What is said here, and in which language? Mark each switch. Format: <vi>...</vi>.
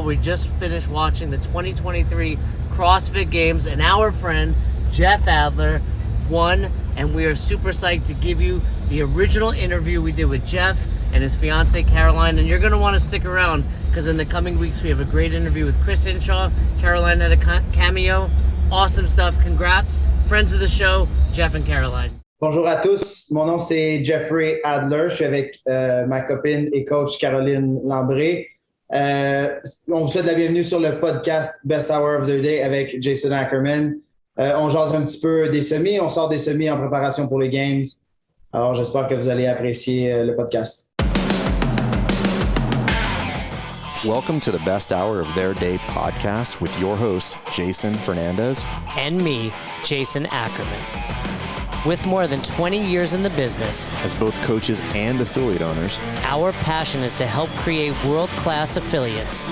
<en>We just finished watching the 2023 CrossFit Games, and our friend Jeff Adler won, and we are super psyched to give you the original interview we did with Jeff and his fiance Caroline, and you're going to want to stick around because in the coming weeks we have a great interview with Chris Hinshaw. Caroline had a cameo. Awesome stuff. Congrats. Friends of the show, Jeff and Caroline.</en> <fr>Bonjour à tous, mon nom c'est Jeffrey Adler, je suis avec ma copine et coach Caroline Lambray. On vous souhaite la bienvenue sur le podcast Best Hour of the Day avec Jason Ackerman. On jase un petit peu des semis, on sort des semis en préparation pour les Games. Alors j'espère que vous allez apprécier le podcast.</fr> <en>Welcome to the Best Hour of Their Day podcast with your hosts, Jason Fernandez and me, Jason Ackerman. With more than 20 years in the business, as both coaches and affiliate owners, our passion is to help create world-class affiliates</en>